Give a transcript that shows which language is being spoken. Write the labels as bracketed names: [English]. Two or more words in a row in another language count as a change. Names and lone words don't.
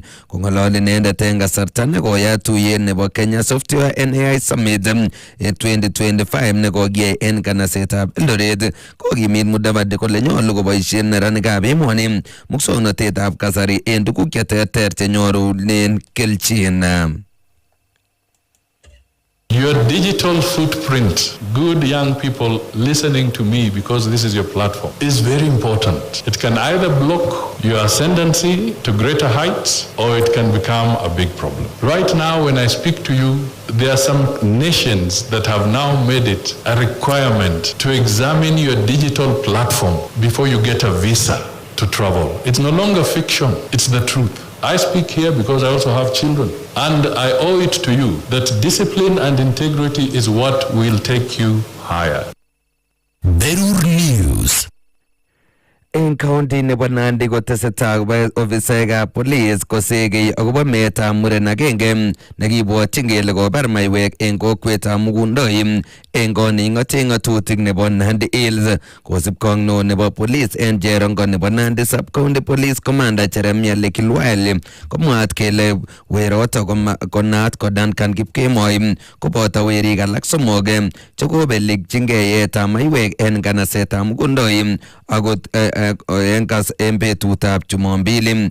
[Kalenjin] Kong'ololi inendet en kasarta nekoyat tuyet nebo Kenya Software and AI Summit en 2025 nekokiyai en kanasetab Eldoret, kokimit Mudavadi kole nyolu koboisien neranikab emoni muswoknotetab kasari en tuguk cheterter chenyorunen kelchin. [English] Your digital footprint, good young people listening to me because this is your platform, is very important. It can either block your ascendancy to greater heights or it can become a big problem. Right now, when I speak to you, there are some nations that have now made it a requirement to examine your digital platform before you get a visa to travel. It's no longer fiction, it's the truth. I speak here because I also have children, and I owe it to you that discipline and integrity is what will take you higher. Berur News. [Kalenjin] En county nebo Nandi kotesetai kobo ofisaekab police kosegei akobo meetab muren agenge nekibwotyin kele kobar maiwek en kokwetab Mugundoi en koning'ote ng'atutik nebo Nandi Hills. Kosubkei ak neo nebo police en Cherongo nebo Nandi [English] Sub-County Police Commander [Kalenjin] Jeremia Lekilwale komwaat kele weroto konaat ko Duncan Kipkemoi koboto werik alak somok chekobelikchingei yeetab maiwek en kanasetab Mugundoi akot en betutab Jumombili.